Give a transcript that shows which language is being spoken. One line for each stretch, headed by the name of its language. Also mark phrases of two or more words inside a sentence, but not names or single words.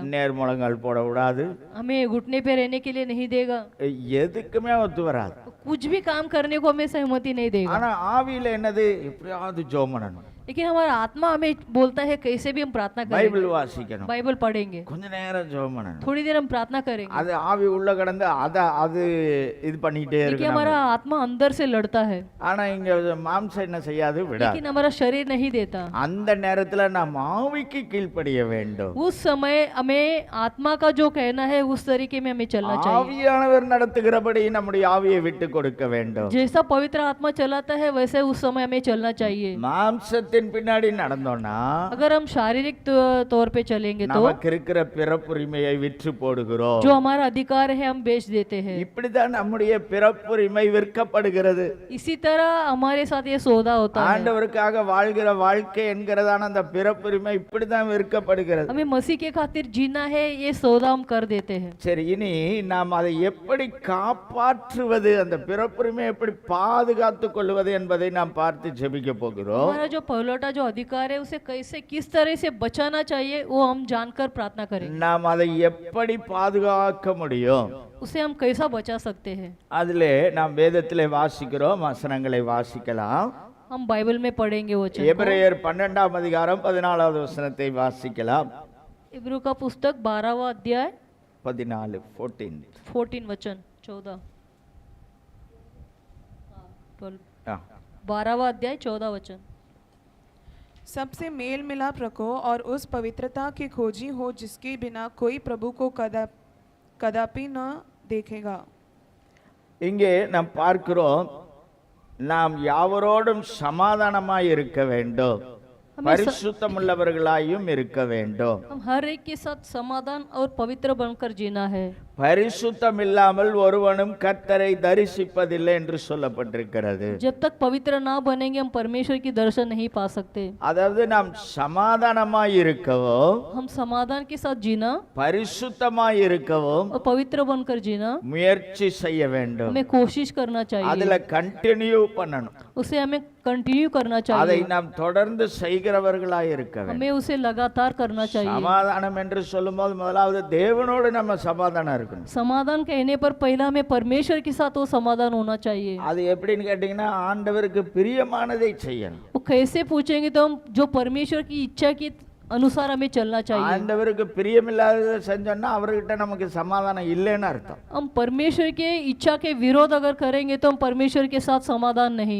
Tamil: நேர்முழங்கால் போட விடாது,
Hindi: हमें घुटने पे रहने के लिए नहीं देगा,
Tamil: எதுக்குமே ஒத்து வராது.
Hindi: कुछ भी काम करने को हमें सहमति नहीं देगा।
Tamil: ஆனா ஆவியில என்னது, எப்படியாவது ஜெபம் பண்ணணும்,
Hindi: लेकिन हमारा आत्मा हमें बोलता है कैसे भी हम प्रार्थना करेंगे,
Tamil: பைபிள் வாசிக்கணும்,
Hindi: बाइबल पढ़ेंगे,
Tamil: கொஞ்ச நேரம் ஜெபம் பண்ணணும்.
Hindi: थोड़ी देर हम प्रार्थना करेंगे।
Tamil: அது ஆவி உள்ள கடந்து அது இது பண்ணிட்டே
Hindi: देखिए
Tamil: இருக்கு.
Hindi: हमारा आत्मा अंदर से लड़ता है,
Tamil: ஆனா இங்க மாம்சம் என்ன செய்யாது, விடாது.
Hindi: लेकिन हमारा शरीर नहीं देता।
Tamil: அந்த நேரத்துல நாம் ஆவிக்கு கீழ்ப்படிய வேண்டும்.
Hindi: उस समय हमें आत्मा का जो कहना है उस तरीके में हमें चलना चाहिए।
Tamil: ஆவியானவர் நடத்துகிறபடி நம்முடைய ஆவியை விட்டு கொடுக்க வேண்டும்.
Hindi: जैसा पवित्र आत्मा चलाता है वैसे उस समय हमें चलना चाहिए।
Tamil: மாம்சத்தின் பின்னாடி நடந்தோம்னா
Hindi: अगर हम शारीरिक तौर पे चलेंगे तो
Tamil: நமக்கு இருக்கிற பிறப்புரிமையை விற்று போடுகிறோம்.
Hindi: जो हमारा अधिकार है हम बेच देते हैं।
Tamil: இப்படிதான் நம்முடைய பிறப்புரிமை விற்கப்படுகிறது.
Hindi: इसी तरह हमारे साथ ये सौदा होता है।
Tamil: ஆண்டவருக்காக வாழ்கிற வாழ்க்கை என்கிறதான அந்த பிறப்புரிமை இப்படிதான் விற்கப்படுகிறது.
Hindi: हमें मसीह के खातिर जीना है, ये सौदा हम कर देते हैं।
Tamil: சரி, இனி நாம் அதை எப்படி காப்பாற்றுவது, அந்த பிறப்புரிமை எப்படி பாதுகாத்துக் கொள்வது என்பதை நாம் பார்த்து ஜெபிக்க போகிறோம்.
Hindi: हमारा जो पहलौठा जो अधिकार है उसे कैसे किस तरह से बचाना चाहिए वो हम जानकर प्रार्थना करेंगे।
Tamil: நாம் அதை எப்படி பாதுகாக்க முடியும்,
Hindi: उसे हम कैसा बचा सकते हैं।
Tamil: அதிலே நாம் வேதத்திலே வாசிக்கிறோம், வசனங்களை வாசிக்கலாம்.
Hindi: हम बाइबल में पढ़ेंगे वचन को।
Tamil: எபிரேயர் 12ஆம் அதிகாரம் 14வது वचனத்தை வாசிக்கலாம்.
Hindi: इब्रू का पुस्तक 12वां अध्याय 14 14 वचन 14 12वां अध्याय 14 वचन। सबसे मेल मिलाप रखो और उस पवित्रता की खोजी हो जिसके बिना कोई प्रभु को कदापि न देखेगा।
Tamil: இங்கே நாம் பார்க்கிறோம், நாம் யாவரோடும் சமாதானமாய் இருக்க வேண்டும், பரிசுத்தமுள்ளவர்களாயும் இருக்க வேண்டும்.
Hindi: हम हर एक के साथ समाधान और पवित्र बनकर जीना है।
Tamil: பரிசுத்தம் இல்லாமல் ஒருவனும் கர்த்தரை தரிசிப்பதில்லை என்று சொல்லப்பட்டிருக்கிறது.
Hindi: जब तक पवित्र ना बनेंगे हम परमेश्वर की दर्शन नहीं पा सकते।
Tamil: அதாவது நாம் சமாதானமாய் இருக்கவும்,
Hindi: हम समाधान के साथ जीना
Tamil: பரிசுத்தமாய் இருக்கவும்
Hindi: और पवित्र बनकर जीना
Tamil: முயற்சி செய்ய வேண்டும்.
Hindi: हमें कोशिश करना चाहिए,
Tamil: அதுல கண்டினியூ பண்ணணும்.
Hindi: उसे हमें कंटिन्यू करना
Tamil: அதை
Hindi: चाहिए,
Tamil: நாம் தொடர்ந்து செய்கிறவர்களாய் இருக்க வேண்டும்.
Hindi: हमें उसे लगातार करना चाहिए।
Tamil: சமாதானம் என்று சொல்லும்போது முதலாவது தேவனோடு நம்ம சமாதானம் இருக்கணும்.
Hindi: समाधान कहने पर पहला हमें परमेश्वर के साथ वो समाधान होना चाहिए।
Tamil: அது எப்படின்னு கேட்டீங்கன்னா, ஆண்டவருக்கு பிரியமானதை செய்யணும்.
Hindi: वो कैसे पूछेंगे तो हम जो परमेश्वर की इच्छा के अनुसार हमें चलना चाहिए।
Tamil: ஆண்டவருக்கு பிரியமில்லாததை செஞ்சோம்னா அவர்கிட்ட நமக்கு சமாதானம் இல்லைன்னு அர்த்தம்.
Hindi: हम परमेश्वर के इच्छा के विरोध अगर करेंगे तो हम परमेश्वर के साथ समाधान नहीं।